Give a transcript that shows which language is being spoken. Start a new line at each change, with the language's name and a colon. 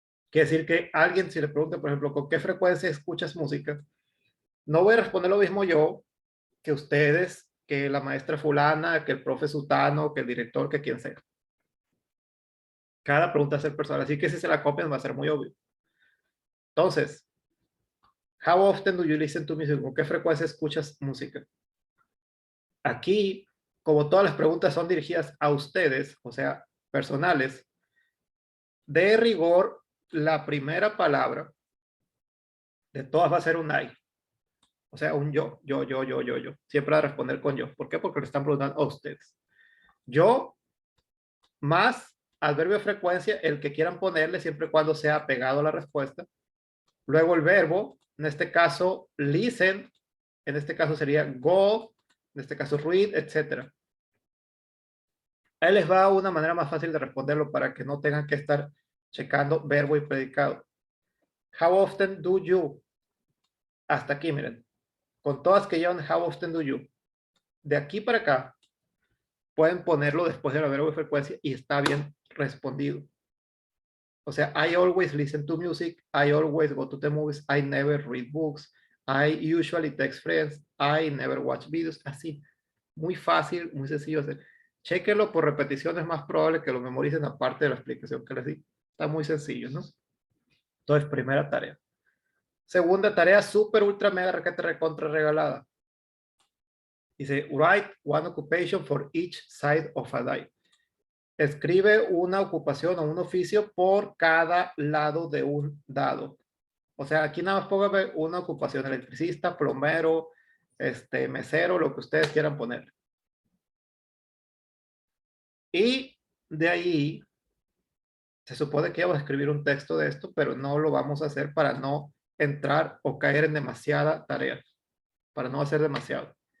Spanish: Quiere decir que alguien, si le pregunta, por ejemplo, ¿con qué frecuencia escuchas música? No voy a responder lo mismo yo que ustedes, que la maestra fulana, que el profe sutano, que el director, que quien sea. Cada pregunta es personal, así que si se la copian va a ser muy obvio. Entonces,
English: how often do you listen to music?
Spanish: ¿Con qué frecuencia escuchas música? Aquí, como todas las preguntas son dirigidas a ustedes, o sea, personales, de rigor, la primera palabra de todas va a ser un I. O sea, un yo. Siempre va a responder con yo. ¿Por qué? Porque le están preguntando a ustedes. Yo más adverbio de frecuencia, el que quieran ponerle siempre y cuando sea pegado a la respuesta. Luego el verbo, en este caso listen, en este caso sería go, en este caso read, etc. Ahí les va una manera más fácil de responderlo para que no tengan que estar checando verbo y predicado.
English: How often do you?
Spanish: Hasta aquí, miren. Con todas que llevan
English: how often do you.
Spanish: De aquí para acá, pueden ponerlo después del verbo de frecuencia y está bien respondido. O sea,
English: I always listen to music, I always go to the movies, I never read books, I usually text friends, I never watch videos,
Spanish: así. Muy fácil, muy sencillo hacer. Chequenlo por repetición, es más probable que lo memoricen aparte de la explicación que les di. Está muy sencillo, ¿no? Entonces, primera tarea. Segunda tarea, súper, ultra, mega, requete, recontra, regalada. Dice,
English: write one occupation for each side of a die.
Spanish: Escribe una ocupación o un oficio por cada lado de un dado. O sea, aquí nada más póngame una ocupación, electricista, plomero, mesero, lo que ustedes quieran poner. Y de ahí, se supone que vamos a escribir un texto de esto, pero no lo vamos a hacer para no entrar o caer en demasiada tarea, para no hacer demasiado.